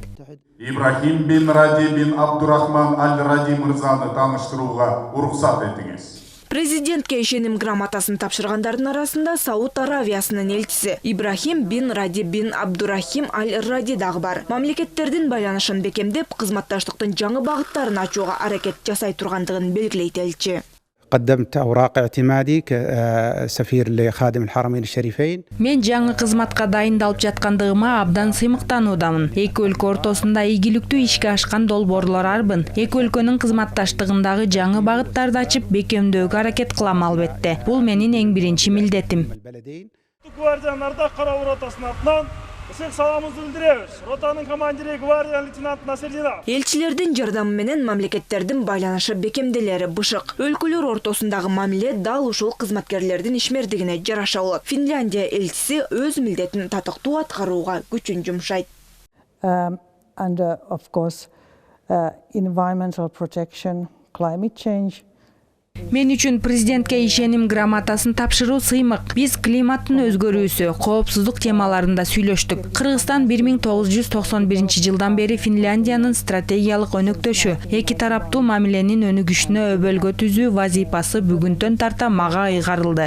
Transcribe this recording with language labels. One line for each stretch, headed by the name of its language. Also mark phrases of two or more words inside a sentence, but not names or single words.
Kyrgyz: Ибрахим бин Ради бин Абдурахман Аль-Ради мырзаны тааныштырууга уруксат этиңиз. Президентке ишеним грамотасын тапшыргандардын арасында Сауд Аравиясынын элчиси Ибрахим бин Ради бин Абдурахим Аль-Ради дагы бар. Мамлекеттердин байланышын бекемдеп, кызматташтыктын жаңы багыттарын ачууга аракет жасай тургандыгын белгилейт элчи.
Arabic: قدمت أوراق اعتمادي كسفير لخادم الحرمين الشريفين.
Kyrgyz: Мен жаңы кызматка дайындалып жаткандыгыма абдан сыймыктануудамын. Эки өлкө ортосунда ийгиликтүү ишке ашкан долбоорлор арбын. Эки өлкөнүн кызматташтыгындагы жаңы багыттарды ачып бекемдөөгө аракет кылам албетте. Бул менин эң биринчи милдетим. Гвардиянын ардак карабы ротасынын атынан ысык саламыбызды билдиребиз. Ротанын командири гвардия лейтенант Насирдинов. Элчилердин жардамы менен мамлекеттердин байланышы бекемделери бышык. Өлкөлөр ортосундагы мамиле дал ушул кызматкерлердин ишмердигине жараша болот. Финляндия элчиси өз милдетин татыктуу аткарууга күчүн жумшайт.
English: And of course, environmental protection, climate change.
Kyrgyz: Мен үчүн президентке ишеним грамотасын тапшыруу сыймык. Биз климаттын өзгөрүүсү, коопсуздук темаларында сүйлөштүк. Кыргызстан 1991 жылдан бери Финляндиянын стратегиялык өнөктөшү, эки тараптуу мамиленин өнүгүшүнө өбөлгө түзүү вазипасы бүгүнтөн тарта мага ыйгарылды.